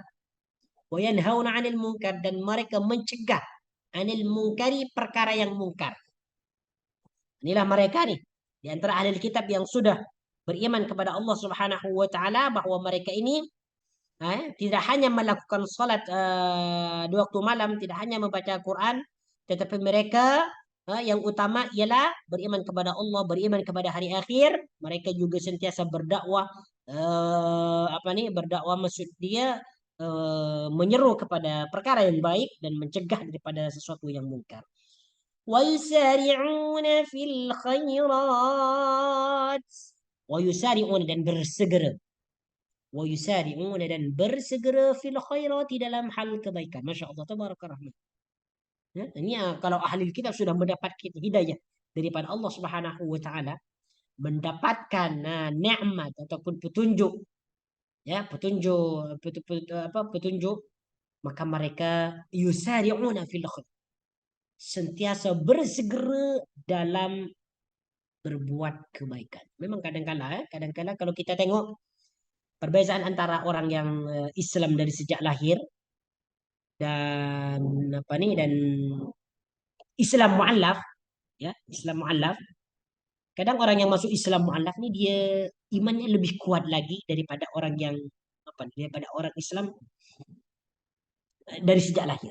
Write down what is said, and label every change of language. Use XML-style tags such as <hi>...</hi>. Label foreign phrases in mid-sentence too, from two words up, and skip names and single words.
<ar>ويَنهَون عن المنكر,</ar> <ms>dan mereka mencegah</ms> <ar>عن المنكرِ,</ar> <ms>perkara yang mungkar. Inilah mereka nih di antara ahli kitab yang sudah beriman kepada</ms> <ar>الله سبحانه وتعالى,</ar> <ms>bahwa mereka ini tidak hanya melakukan salat di waktu malam, tidak hanya membaca Quran, tetapi mereka yang utama ialah beriman kepada Allah, beriman kepada hari akhir. Mereka juga sentiasa berdakwah, berdakwah maksud dia menyeru kepada perkara yang baik dan mencegah daripada sesuatu yang mungkar.</ms> <ar>وَيُسَارِعُونَ فِي الْخَيْرَاتِ, وَيُسَارِعُونَ</ar> <ms>dan bersegera, وَيُسَارِعُونَ dan bersegera</ms> <ar>في الخيرات</ar> <ms>dalam hal kebaikan.</ms> <ar>ما شاء الله، تبارك الرحمن.</ar> <ms>Ya, ini kalau ahli kitab sudah mendapat hidayah daripada</ms> <ar>الله سبحانه وتعالى,</ar> <ms>mendapatkan nikmat ataupun petunjuk, ya, petunjuk, maka mereka</ms> <ar>يسارعون في الخير,</ar> <ms>sentiasa bersegera dalam berbuat kebaikan. Memang kadang-kala kalau kita tengok perbezaan antara orang yang Islam dari sejak lahir dan dan Islam mu'allaf, ya, Islam mu'allaf. Kadang orang yang masuk Islam mu'allaf ini dia imannya lebih kuat lagi daripada orang yang daripada orang Islam dari sejak lahir.</ms>